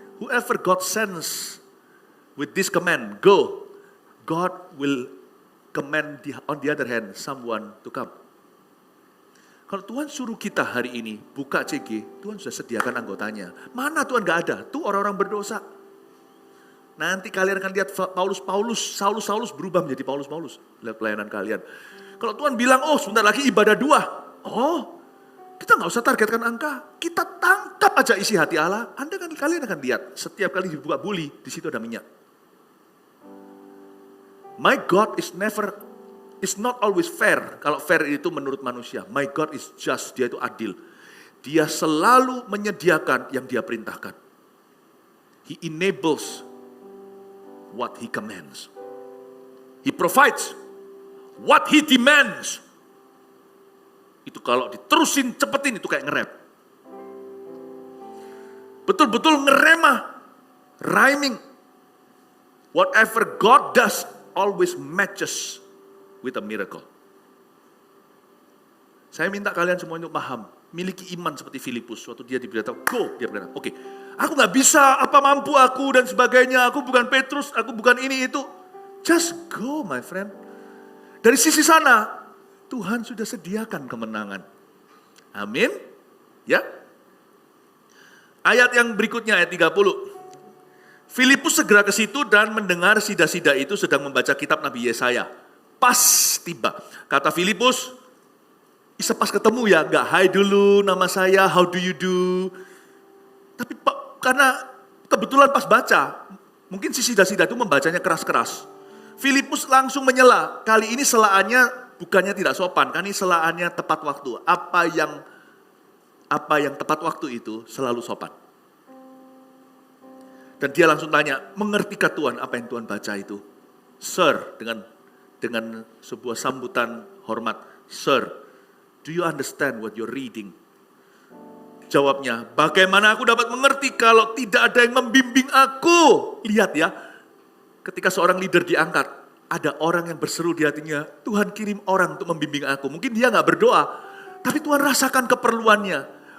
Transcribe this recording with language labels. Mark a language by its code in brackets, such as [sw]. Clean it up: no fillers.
[en] Whoever God sends with this command, go. God will command on the other hand, someone to come. [id] Kalau Tuhan suruh kita hari ini buka CG, Tuhan sudah sediakan anggotanya. Mana Tuhan gak ada? Tuh orang-orang berdosa. Nanti kalian akan lihat Saulus berubah menjadi Paulus. Lihat pelayanan kalian. Kalau Tuhan bilang, oh sebentar lagi ibadah 2. Oh, kita gak usah targetkan angka. Kita tangkap aja isi hati Allah. Kalian akan lihat, setiap kali dibuka buli, di situ ada minyak. [en] My God is not always fair. [id] Kalau fair itu menurut manusia. [en] My God is just, [id] dia itu adil. Dia selalu menyediakan yang dia perintahkan. [en] He enables what he commands. He provides what he demands. [id] Itu kalau diterusin cepetin itu kayak ngerem. Betul-betul ngeremah. [en] Rhyming. Whatever God does always matches with a miracle. [id] Saya minta kalian semua untuk paham, miliki iman seperti Filipus. Waktu dia diberitahu, go, dia berkata, oke, aku gak bisa, apa mampu aku dan sebagainya, aku bukan Petrus, aku bukan ini itu. [en] Just go my friend. [id] Dari sisi sana, Tuhan sudah sediakan kemenangan. Amin. Ya. Ayat yang berikutnya, ayat 30. Filipus segera ke situ dan mendengar sida-sida itu sedang membaca kitab Nabi Yesaya. Pas tiba. Kata Filipus, bisa pas ketemu ya, enggak hai dulu nama saya, [en] how do you do. [id] Tapi karena kebetulan pas baca, mungkin si sida-sida itu membacanya keras-keras. Filipus langsung menyela, kali ini selaannya bukannya tidak sopan, kali ini selaannya tepat waktu. Apa yang tepat waktu itu selalu sopan. Dan dia langsung tanya, mengertikah Tuhan apa yang Tuhan baca itu? Sir, dengan sebuah sambutan hormat. [en] Sir, do you understand what you're reading? [id] Jawabnya, bagaimana aku dapat mengerti kalau tidak ada yang membimbing aku? Lihat ya, ketika seorang leader diangkat, ada orang yang berseru di hatinya, Tuhan kirim orang untuk membimbing aku. Mungkin dia gak berdoa, tapi Tuhan rasakan keperluannya.